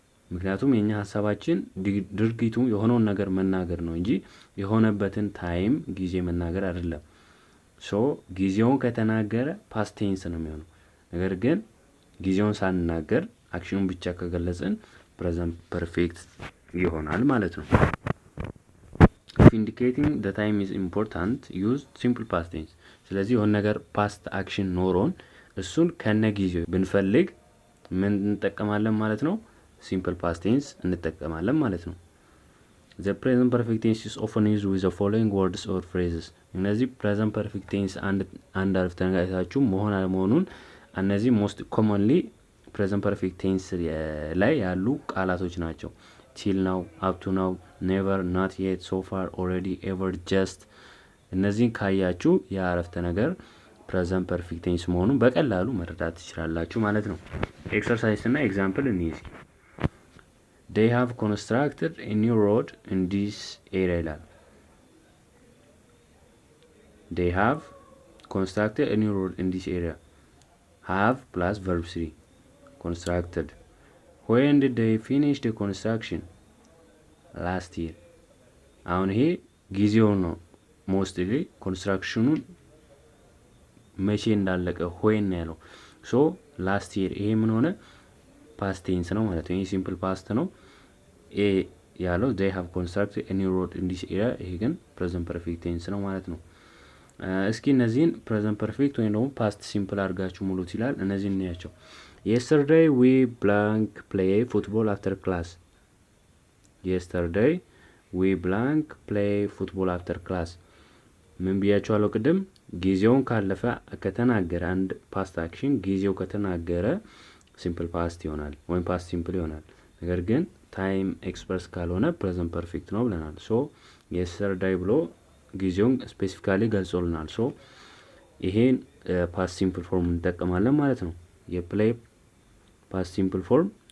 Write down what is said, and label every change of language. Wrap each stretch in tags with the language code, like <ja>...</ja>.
<am>ምክንያቱም የኛ ሐሳባችን ድርጊቱ የሆነውን ነገር መናገር ነው እንጂ የሆነበትን ታይም ጊዜ መናገር አይደለም። ሶ ጊዜውን ከተናገረ ፓስት ቴንስ ነው የሚሆነው። ነገር ግን ጊዜውን ሳንናገር አክሽኑን ብቻ ከገለጽን ፕሬዘንት ፐርፌክት ይሆናል ማለት ነው።</am> <en>if indicating the time is important use simple past tense።</en> <am>ስለዚህ የሆነ ነገር ፓስት አክሽን ኖሮን እሱን ከነጊዜው ብንፈልግ ምን እንጠቀማለን ማለት ነው? ሲምፕል ፓስት ቴንስ እንጠቀማለን ማለት ነው።</am> <en>the present perfect tense is often used with the following words or phrases።</en> <am>እነዚህ present perfect tense አንድ አረፍተ ነገር አይታችሁ መሆን አለመሆኑን እነዚህ most commonly present perfect tense ላይ ያሉ ቃላቶች ናቸው።</am> <en>till now, up to now, never, not yet, so far, already, ever, just</en> <am>እነዚህን ካያችሁ የአረፍተ ነገር present perfect tense መሆኑን በቀላሉ መረዳት ትችላላችሁ ማለት ነው። ኤክሰርሳይዝ እና ኤግዛምፕል እንይዝ።</am> <en>they have constructed a new road in this area</en> <am>ይላል።</am> <en>they have constructed a new road in this area have plus verb 3 constructed. when did they finish the construction? last year።</en> <am>አሁን ይሄ ጊዜው ነው። ሞስትሊ ኮንስትራክሽኑን መቼ እንዳለቀ when ነው ያለው። ሶ ላስት ይር ይሄ ምን ሆነ? ፓስት ቴንስ ነው ማለት ነው። ይሄ ሲምፕል ፓስት ነው። ኤ ያለው</am> <en>they have constructed a new road in this area</en> <am>ይሄ ግን present perfect tense ነው ማለት ነው። እስኪ እነዚህን present perfect ወይም ደግሞ past simple አድርጋችሁ ሙሉት ይላል። እነዚህን እንያቸው።</am> <en>yesterday we blank play football after class።</en> <am>yesterday we blank play football after class። ምን ብያችኋለሁ ቅድም? ጊዜውን ካለፈ ከተናገረ አንድ ፓስት አክሽን ጊዜው ከተናገረ ሲምፕል ፓስት ይሆናል ወይም ፓስት ሲምፕል ይሆናል። ነገር ግን ታይም ኤክስፕረስ ካልሆነ ፕሬዘንት ፐርፌክት ነው ብለናል። ሶ yesterday ብሎ ጊዜውን ስፔሲፊካሊ ገልጾልናል። ሶ ይሄን ፓስት ሲምፕል ፎርም እንጠቀማለን ማለት ነው። የፕሌይ ፓስት ሲምፕል ፎርም</am>